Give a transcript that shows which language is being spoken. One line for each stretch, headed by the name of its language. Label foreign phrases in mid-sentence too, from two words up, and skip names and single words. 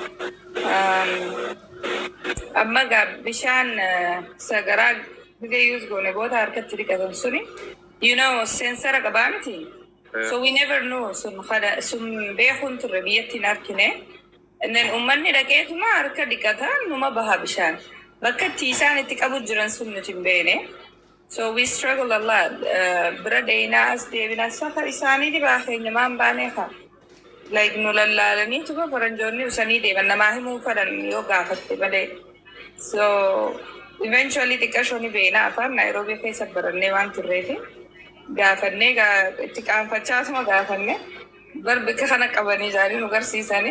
Oromo: amma gaa bishaan sagaraa gisee use goone booda harkatti dhiqatan suni
English: you know
Oromo: seensara qabaa miti
English: so we never know
Oromo: sun beekuun turre biyyattiin arkine Then ummanni dhaqeetuma harka dhiqataa numa baha bishaan bakka itti isaan itti qabu jiran sun nuti hin beekne.
English: So we struggle a lot.
Oromo: Bira deynaa as deebinaa safar isaanii dibaa keenya maan baanee kaa. Like nu lallaalanii tuba faranjoonni usanii deeman namaa himuu fedhan yoo gaafatte malee.
English: So eventually
Oromo: xiqqashooni beeknaa afaan Naayiroobii keessa barannee waan turreefi gaafannee itti qaanfachaasuma gaafanne barbika kana qabanii isaanii nu garsiisanii.